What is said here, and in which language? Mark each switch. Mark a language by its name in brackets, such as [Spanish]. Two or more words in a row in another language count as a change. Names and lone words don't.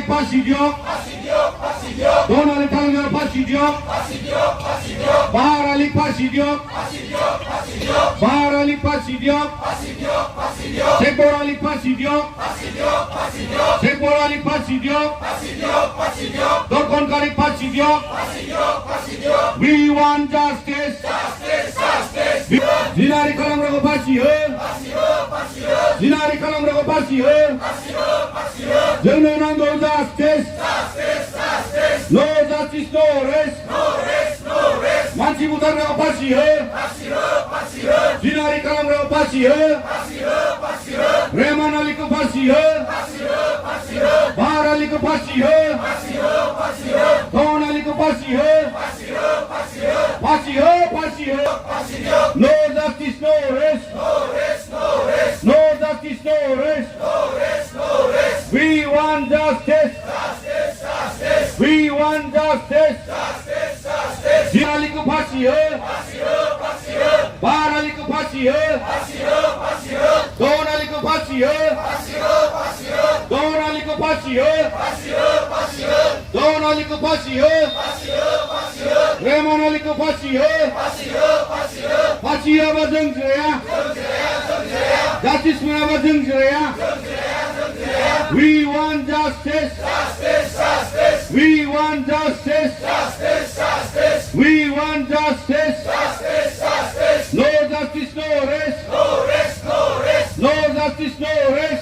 [Assamese] ফাঁসি দিয়ক ধন আলী তালুকদার ফাঁসি দিয়ক বাহার আলীক ফাঁসি দিয়ক বাহার আলীক ফাঁসি দিয়ক শেখবর আলীক ফাঁসি দিয়ক শেখবর আলীক ফাঁসি দিয়ক ধর্ষণকারী ফাঁসি দিয়ক [English] We want justice [Assamese] জিনারি কলমরগো ফাঁসি হোক জিনারি কলমরগো ফাঁসি হোক [Bodo] जोंनो नांगौ [English] justice no justice no rest [Bodo] मानसि बुथारग्राखौ फासि हो जिनारि खालामग्राखौ फासि हो रेहमान आलीखौ फासि हो बाहार आलीखौ फासि हो धन आलीखौ फासि हो फासि हो फासि हो [English] no justice no rest no justice no rest we want justice [Bodo] we want justice [Hindi] जिनाली को फांसी हो बाहर आली को फांसी हो दोन आली को फांसी हो दोन आली को फांसी हो दोन आली को फांसी हो रेहमान आली को फांसी हो फांसी अब [Bodo] जों जिराया जास्टिस मोनाबा जों जिराया [English] We want justice. We want justice. We want justice. No justice, no rest. No justice, no rest.